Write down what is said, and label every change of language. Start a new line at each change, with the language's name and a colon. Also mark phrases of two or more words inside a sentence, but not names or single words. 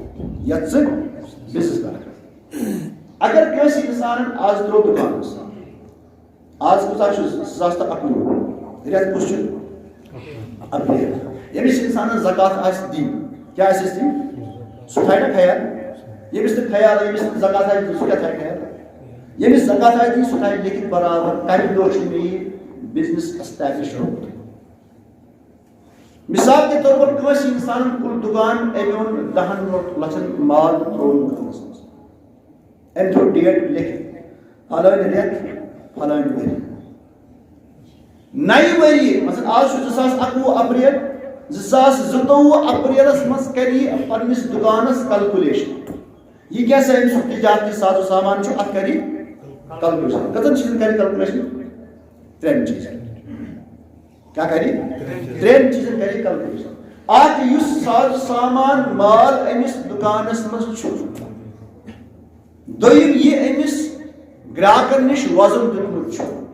Kashmiri: اگر کٲنٛسہِ اِنسانن آز ترٛوو دُکانس آز کوٗتاہ چھُ 2019 رٮ۪تھ کُس چھُ اپریل ییٚمِس اِنسانس زکات آسہِ دِنۍ کیٛاہ آسٮ۪س دِنۍ سُہ تھاوِ نا خیال ییٚمِس نہٕ خیال ییٚمِس نہٕ زکات آسہِ دِنۍ سُہ کیٛاہ تھاوِ خیال ییٚمِس زکات آسہِ دِنۍ سُہ تھاوِ لیکھِتھ برابر کمہِ دۄہ چھُ مےٚ یہِ
English: business establish
Kashmiri: روٗدمُت
Urdu: مثال کے طور پر
Kashmiri: کٲنٛسہِ اِنسانن کوٚر دُکان أمۍ اوٚن 10 لچھن مال ترٛوو دُکانس منٛز أمۍ تھوٚو ڈیٹ لیکھِتھ فلٲنۍ رٮ۪تھ فلٲنۍ ؤری نَیہِ ؤری مثلاً آز چھُ 2021 اپریل 2022 اپریلس منٛز کرِ یہِ پننِس دُکانس کلکولیشن یہ کیسا أمۍ سُنٛد تجارتی ساز و سامان چھُ اتھ کرِ کلکولیشن کٔژن چیٖزن کرِ کلکولیشن 3 چیٖزن کیا کرِ 3 چیٖزن کرِ کلکولیشن اکھ یُس ساز و سامان مال أمِس دُکانس منٛز چھُ دوٚیِم یہِ أمِس گراہکن نِش وزن دیُتمُت چھُ